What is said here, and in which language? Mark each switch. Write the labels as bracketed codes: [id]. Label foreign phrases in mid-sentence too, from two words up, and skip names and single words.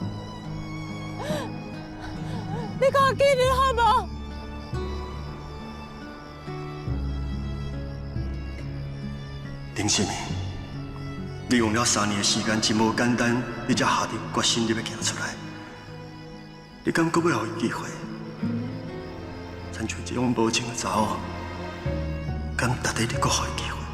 [nan] 你给我记住好无？林心明，你用了3年的时间，真无简单，你才下定决心，你要行出来。你敢搁要互伊机会？咱找一种无情的查某，敢值得你搁互伊机会？